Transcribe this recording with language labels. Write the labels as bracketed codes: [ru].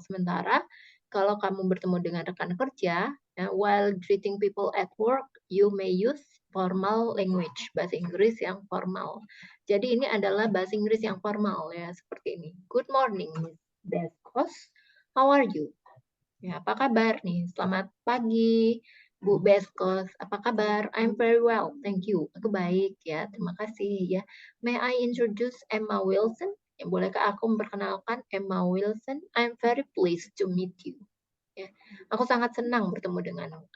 [id] Sementara kalau kamu bertemu dengan rekan kerja, ya, [en] while greeting people at work, you may use formal language, [id] bahasa Inggris yang formal. Jadi ini adalah bahasa Inggris yang formal ya, seperti ini. [en] Good morning, Miss Beskos. How are you? [id] Ya, apa kabar nih? Selamat pagi, Bu Beskos. Apa kabar? [en] I'm very well, thank you. [id] Aku baik ya, terima kasih ya. [en] May I introduce Emma Wilson? [id] Ya, bolehkah aku memperkenalkan Emma Wilson? [en] I'm very pleased to meet you. [id] Ya, aku sangat senang bertemu denganmu.